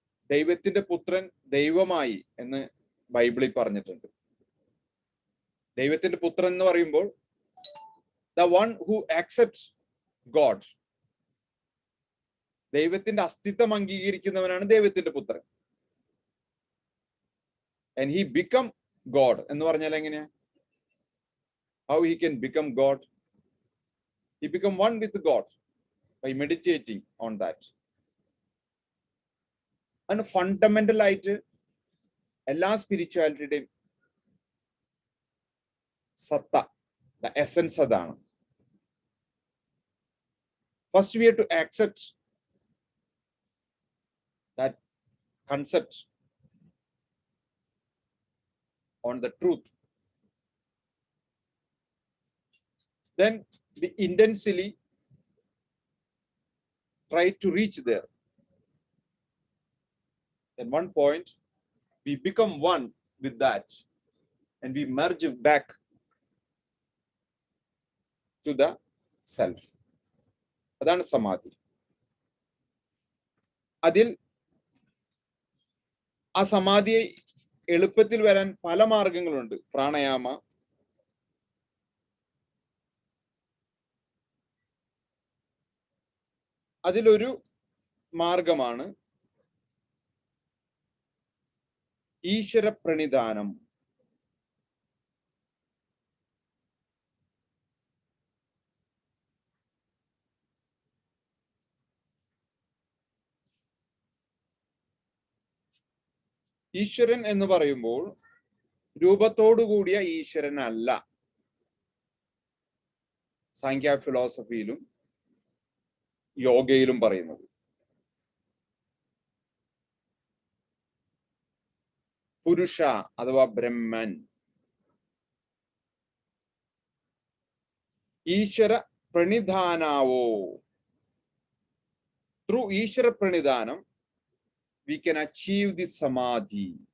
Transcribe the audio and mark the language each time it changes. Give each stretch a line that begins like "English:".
Malayalam: ദൈവത്തിന്റെ പുത്രൻ ദൈവമായി എന്ന് ബൈബിളിൽ പറഞ്ഞിട്ടുണ്ട്. ദൈവത്തിന്റെ പുത്രൻ എന്ന് പറയുമ്പോൾ
English: the one who accepts God,
Malayalam: ദൈവത്തിന്റെ അസ്തിത്വം അംഗീകരിക്കുന്നവനാണ് ദൈവത്തിന്റെ പുത്രൻ.
English: And he become God
Malayalam: എന്ന് പറഞ്ഞാൽ എങ്ങനെയാ?
English: How he can become God? He become one with God by meditating on that.
Malayalam: And fundamental ആയിട്ട് എല്ലാ സ്പിരിച്വാലിറ്റിയുടെയും സത്ത, the essence അതാണ്.
English: First we have to accept that concept on the truth. Then we intensely try to reach there. At one point, we become one with that and we merge back to the self.
Malayalam: അതാണ് സമാധി. അതിൽ ആ സമാധിയെ എളുപ്പത്തിൽ വരാൻ പല മാർഗങ്ങളുണ്ട്. പ്രാണായാമ, അതിലൊരു മാർഗമാണ് ഈശ്വര പ്രണിധാനം. ഈശ്വരൻ എന്ന് പറയുമ്പോൾ രൂപത്തോടു കൂടിയ ഈശ്വരനല്ല സാങ്ക്യ ഫിലോസഫിയിലും യോഗയിലും പറയുന്നത്. പുരുഷ അഥവാ ബ്രഹ്മൻ, ഈശ്വര പ്രണിധാനാവോ.
English: Through ഈശ്വര പ്രണിധാനം we can achieve the samadhi.